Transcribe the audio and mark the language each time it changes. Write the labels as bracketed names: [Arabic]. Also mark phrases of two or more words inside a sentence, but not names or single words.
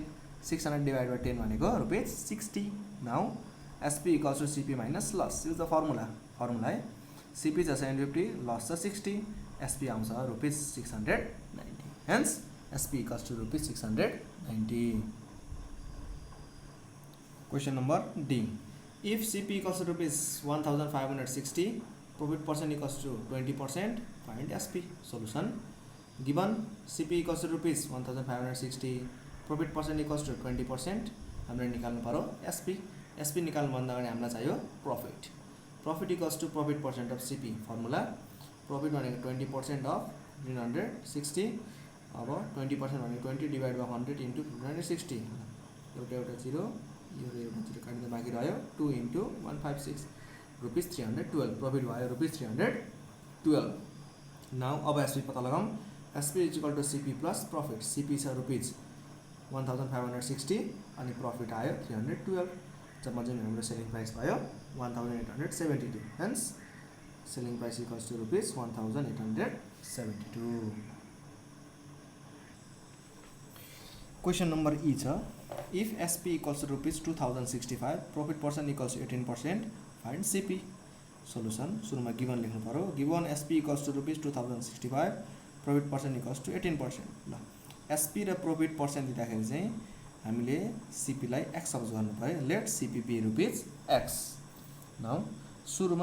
[English] 600 divide by 10 भनेको rupees 60. now SP equals to CP minus loss. use the formula. [Nepali] फर्मुला है CP छ 750, लस छ 60, SP आउँछ रुपिस 690. [English] hence SP equals to rupees 690. question number D. If CP equals to rupees 1560, profit percent equals to 20%, find SP. Solution given CP equals to rupees 1560, profit percent equals to 20%. [Nepali] हामीले निकाल्नु पर्यो SP. SP निकाल्नु भन्दा अगाडि हामीलाई चाहियो प्रॉफिट. [English] profit equals to profit percent of CP. फर्मुला प्रॉफिट भनेको 20% of 360. [Nepali] अब 20% भनेको 20 [English] divide by 100 into 360. [Nepali] एउटा जिरो यो र यो जिरो काट्दा बाँकी रह्यो 2 × 156 रुपीस 312 प्रॉफिट भयो [English] rupees 312 now [Nepali] अब एसपी पत्ता लगाऊँ [English] SP is equal to CP plus profit [Nepali] सीपी छ रुपीस 1560 अनि प्रॉफिट आयो 312 जब चाहिँ हाम्रो [English] selling price [Nepali] भयो 1872 [English] hence selling price equals to rupees 1872 question number E [Nepali] छ [English] if SP equals to rupees 2065 profit percent equals to 18% find CP solution [Nepali] सुरुमा गिवन लेख्नु पर्यो [English] given SP equals to rupees 2065 profit percent equals to 18% [Nepali] ल एसपी र [English] profit percent [Nepali] दिँदाखेरि चाहिँ हामीले सीपी लाई एक्स सपोज गर्नु पर्यो [English] let CP be rupees x now [Nepali] सुरुमा